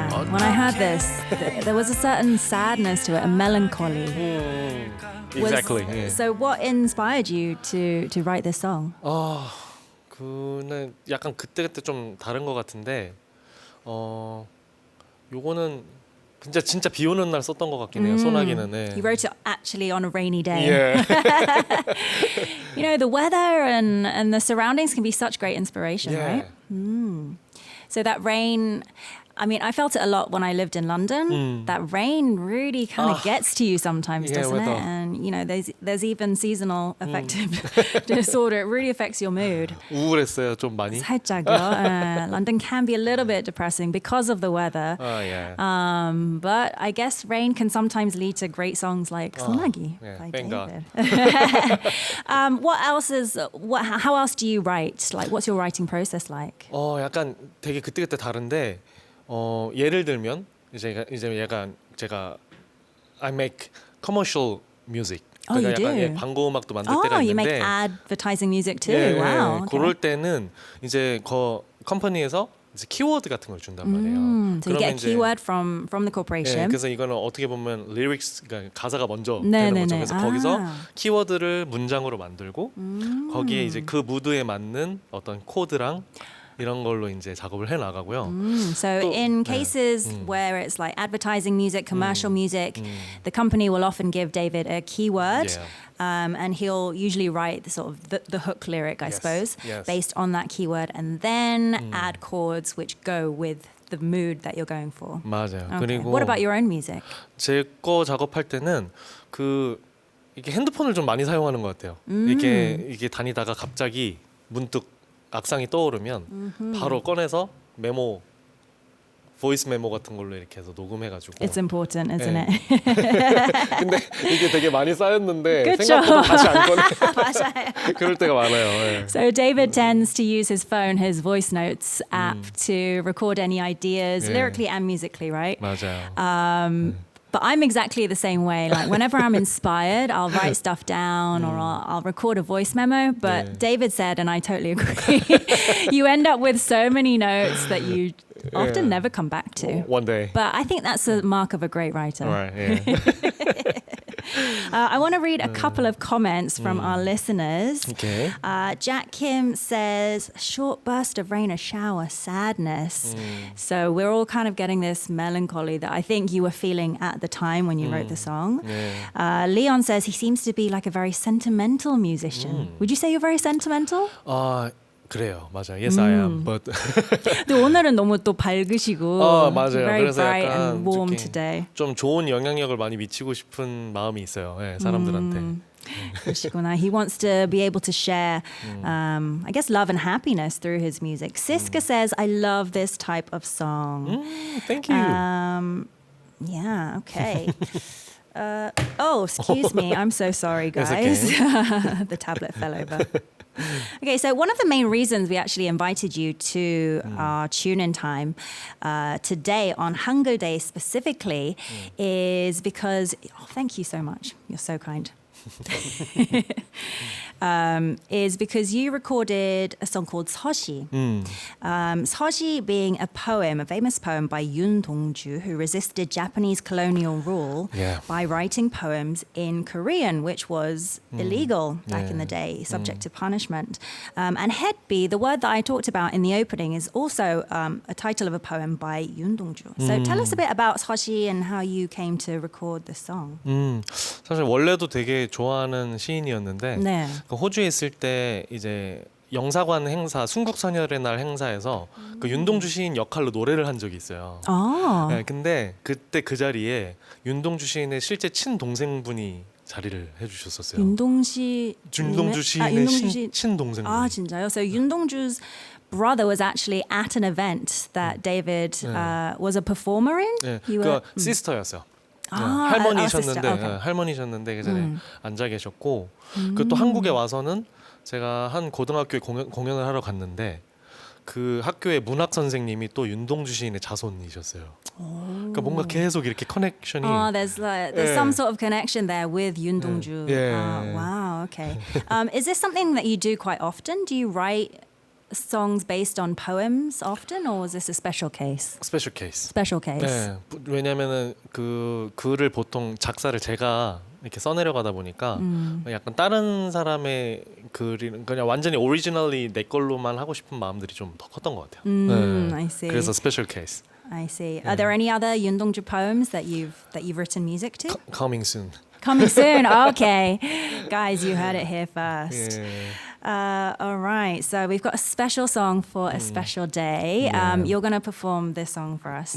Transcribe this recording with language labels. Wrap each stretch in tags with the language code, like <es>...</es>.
<en>When I heard this, there was a certain sadness to it, a melancholy. Exactly. So what inspired you to write this song?</en> <ko>그는 약간 그때 좀 다른 것 같은데 요거는 진짜 비 오는 날 썼던 것 같긴 해요. 소나기는.</ko> <en>You wrote it actually on a rainy day. You know, the weather and the surroundings can be such great inspiration, right? So that rain, I mean, I felt it a lot when I lived in London. That rain really kind of gets to you sometimes, doesn't it? And you know, there's even seasonal affective disorder. It really affects your mood.</en> <ko>우울했어요, 좀 많이. 살짝요.</ko> <en>London can be a little bit depressing because of the weather. But I guess rain can sometimes lead to great songs like 소나기 by David. What else is? How else do you write? Like, what's your writing process like?</en> <ko>약간 되게 그때 다른데. 예를 들면 이제 약간 제가</ko> <en>I make commercial music. you do?</en> <ko>약간 광고 음악도 만들 때가</ko> <en>you make</en> <ko>있는데.</ko> <en>advertising music too. Wow.</en> <ko>그럴 때는 이제 컴퍼니에서 이제 키워드 같은 걸 준단 말이에요.</ko> <en>So you get a keyword from the corporation.</en> <ko>그래서 이거는 어떻게 보면 lyrics, 그러니까 가사가 먼저 되는 거죠. 그래서 거기서 키워드를 문장으로 만들고 거기에 이제 그 무드에 맞는 어떤 코드랑 이런 걸로 이제 작업을 해 나가고요.</ko> <en>So in cases where it's like advertising music, commercial music, the company will often give David a keyword, and he'll usually write the sort of the hook lyric, I suppose, based on that keyword, and then add chords which go with the mood that you're going for.</en> <ko>맞아요.</ko> <en>Okay.</en> <ko>그리고</ko> <en>What about your own music?</en> <ko>제 거 작업할 때는 이게 핸드폰을 좀 많이 사용하는 것 같아요. 이게 다니다가 갑자기 문득 악상이 떠오르면 바로 꺼내서 메모, 보이스 메모 같은 걸로 이렇게 해서 녹음해가지고.</ko> <en>It's important, isn't it?</en> <ko>근데 이게 되게 많이 쌓였는데 그쵸? 생각보다 다시 안 꺼내. 맞아요. 그럴 때가 많아요.</ko> <en>So David tends to use his phone, his voice notes app, to record any ideas, lyrically and musically, right?</en> <ko>맞아요.</ko> <en>But I'm exactly the same way. Like whenever I'm inspired, I'll write stuff down or I'll record a voice memo. But David said, and I totally agree, you end up with so many notes that you often never come back to. One day. But I think that's a mark of a great writer. Right. I want to read a couple of comments from our listeners. Okay. Jack Kim says, short burst of rain, a shower, sadness. So we're all kind of getting this melancholy that I think you were feeling at the time when you wrote the song. Leon says he seems to be like a very sentimental musician. Would you say you're very sentimental?</en> <ko>그래요, 맞아요.</ko> <en>Yes, I am. But</en> <ko>근데 오늘은 너무 또 밝으시고 맞아요.</ko> <en>very</en> <ko>그래서</ko> <en>bright</en> <ko>약간</ko> <en>and warm</en> <ko>특히</ko> <en>today.</en> <ko>좀 좋은 영향력을 많이 미치고 싶은 마음이 있어요. 네, 사람들한테. 그러시구나.</ko> <en>He wants to be able to share, I guess, love and happiness through his music. Siska says, I love this type of song. Thank you. Yeah, okay. Excuse me. I'm so sorry, It's guys. The tablet fell over. Okay, so one of the main reasons we actually invited you to our tune-in time today on Hunger Day specifically is because, thank you so much. You're so kind. Is because you recorded a song called 서시. 서시 being a poem, a famous poem by Yoon Dong-ju, who resisted Japanese colonial rule by writing poems in Korean, which was illegal back in the day, subject to punishment. And 햇비, the word that I talked about in the opening, is also a title of a poem by Yoon Dong-ju. So tell us a bit about 서시 and how you came to record this song.</en> <ko>사실 원래도 되게 좋아하는 시인이었는데 네. 그 호주에 있을 때 이제 영사관 행사, 순국선열의 날 행사에서 그 윤동주 시인 역할로 노래를 한 적이 있어요. 네, 근데 그때 그 자리에 윤동주 시인의 실제 친동생분이 자리를 해주셨었어요. 윤동주 시인의 친동생분. 아 진짜요?</ko> <en>So 윤동주's brother was actually at an event that David was a performer in.</en> <ko>네,</ko> <en>You</en> <ko>그</ko> <en>were-</en> <ko>시스터였어요.</ko> <en>sister,</en> <ko>할머니셨는데</ko> <en>okay.</en> <ko>할머니셨는데 그 전에 앉아 계셨고 그 또 한국에 와서는 제가 한 고등학교에 공연을 하러 갔는데 그 학교의 문학 선생님이 또 윤동주 시인의 자손이셨어요. 그러니까 뭔가 계속 이렇게 커넥션이.</ko> <en>there's some sort of connection there with Yoon Dong-ju. Wow, okay. Is this something that you do quite often? Do you write songs based on poems often, or is this a special case?</en> <ko>스페셜 케이스.</ko> <en>Special case.</en> <ko>네, 왜냐면은 그 글을 보통 작사를 제가 이렇게 써내려가다 보니까 약간 다른 사람의 글이 그냥 완전히 오리지널리 내 걸로만 하고 싶은 마음들이 좀 더 컸던 것 같아요.</ko> <en>I see.</en> <ko>그래서 스페셜 케이스.</ko> <en>I see. Are there any other Yoon Dong-ju poems that you've written music to? Coming soon. Coming soon. Okay, guys, you heard it here first. All right, so we've got a special song for a special day. You're going to perform this song for us.</en>